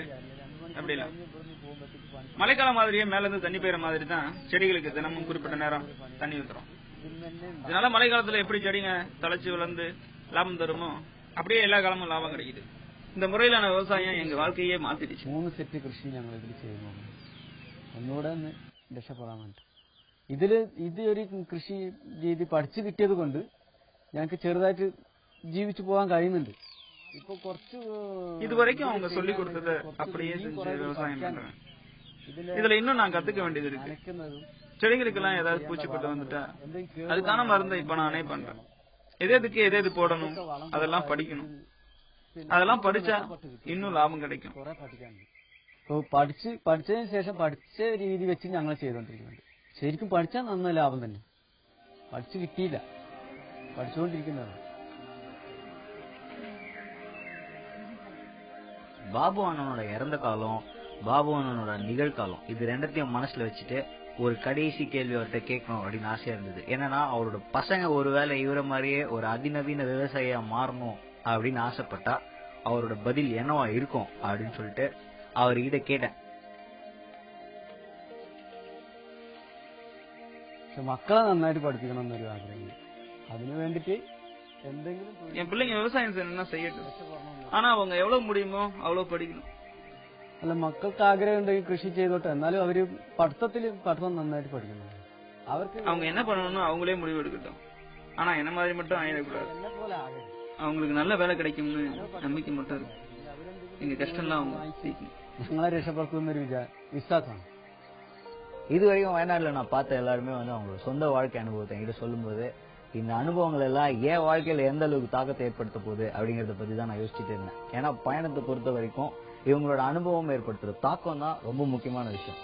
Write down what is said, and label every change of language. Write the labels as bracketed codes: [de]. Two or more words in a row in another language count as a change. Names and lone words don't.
[ta] அப்படிலாம் மழைக்காலம் மாதிரியே மேல இருந்து தண்ணி பெய்யற மாதிரி தான் செடிகளுக்கு தினமும் குறிப்பிட்ட நேரம் தண்ணி ஊத்துறோம். இதனால மழை காலத்துல எப்படி செடிங்க தழைச்சு வளர்ந்து லாபம் தருமோ அப்படியே எல்லா காலமும் லாபம் கிடைக்குது. இந்த முறையிலான விவசாயம் எங்க வாழ்க்கையே மாத்திடுச்சு. [ml] 3 സെറ്റ് കൃഷി ഞങ്ങൾ ഇതിൽ ചെയ്യുന്നു. ഒന്നുകൂടെ ഒന്ന് രക്ഷപ്പെടാൻ വേണ്ടി ഇത് ഒരു കൃഷി രീതി പഠിച്ചു കിട്ടിയത് കൊണ്ട് ഞങ്ങൾക്ക് ചെറുതായിട്ട് ജീവിച്ചു പോകാൻ കഴിയുന്നുണ്ട്. ഇപ്പൊ കുറച്ച് [ta] இதுவரைக்கும் அவங்க சொல்லி கொடுத்தத அப்படியே செஞ்சு விவசாயம் பண்றேன். இதுல இன்னும் நான் கத்துக்க வேண்டியது இருக்கு. செடிகளுக்கு எல்லாம் ஏதாவது பூச்சிப்பட்டு வந்துட்டா அதுக்கான மருந்தை இப்ப நானே பண்றேன். எதுக்கு எது போடணும் அதெல்லாம் படிக்கணும். அதெல்லாம் படிச்சா இன்னும் ലാഭം கிடைக்கும். [ml] പഠിച്ചതിന് ശേഷം പഠിച്ച രീതി വെച്ച് ഞങ്ങൾ ചെയ്തോണ്ടിരിക്കുന്നുണ്ട്. ശരിക്കും പഠിച്ചാൽ നന്ന ലാഭം തന്നെ. പഠിച്ചു കിട്ടിയില്ല, പഠിച്ചുകൊണ്ടിരിക്കുന്നതാണ്. [ta] பாபு அண்ணனோட இறந்த காலம், பாபு அண்ணனோட நிகழ்காலம், இது ரெண்டத்தையும் மனசுல வச்சுட்டு ஒரு கடைசி கேள்வி அவர்கிட்ட கேட்கணும் அப்படின்னு ஆசையா இருந்தது. என்னன்னா அவரோட பசங்க ஒருவேளை இவர மாதிரியே ஒரு அதிநவீன விவசாயியா மாறணும் அப்படின்னு ஆசைப்பட்டா அவரோட பதில் என்னவா இருக்கும் அப்படின்னு சொல்லிட்டு அவர்கிட்ட கேட்டேன். [ml] മക്കളെ നന്നായിട്ട് പഠിപ്പിക്കണം എന്നൊരു ആഗ്രഹം. അതിനു വേണ്ടിട്ട് എന്തെങ്കിലും [ta] என் பிள்ளைங்க விவசாயம் செய்யணும்னா செய்யட்டும், ஆனா அவங்க எவ்வளவு முடியுமோ அவ்வளவு படிக்கணும். [ml] അല്ല, മക്കൾക്ക് ആഗ്രഹം ഉണ്ടെങ്കിൽ കൃഷി ചെയ്തോട്ടെ, എന്നാലും അവര് പഠിത്തം നന്നായിട്ട് പഠിക്കണം. അവർക്ക് [ta] அவங்க என்ன பண்ணணும்னு அவங்களே முடிவு எடுக்கட்டும், ஆனா என்ன மாதிரி மட்டும் ஆயிடக்கூடாது. அவங்களுக்கு நல்ல வேலை கிடைக்கும்னு நம்பிக்கை மட்டும் இருக்கு. எங்க கஷ்டம்லாம் அவங்க சீக்கிரம் [ml] ഞങ്ങളെ രക്ഷപ്പെടുത്തുന്നൊരു വിശ്വാസമാണ്. [ta] இது வரைக்கும் வயநாடுல நான் பார்த்த எல்லாருமே வந்து அவங்களோட சொந்த வாழ்க்கை அனுபவத்தை என்கிட்ட சொல்லும்போது இந்த அனுபவங்கள் எல்லாம் என் வாழ்க்கையில எந்த அளவுக்கு தாக்கத்தை ஏற்படுத்த போகுது அப்படிங்கறத பத்தி தான் நான் யோசிச்சுட்டு இருந்தேன். ஏன்னா பயணத்தை பொறுத்த வரைக்கும் இவங்களோட அனுபவம் ஏற்படுத்துற தாக்கம் தான் ரொம்ப முக்கியமான விஷயம்.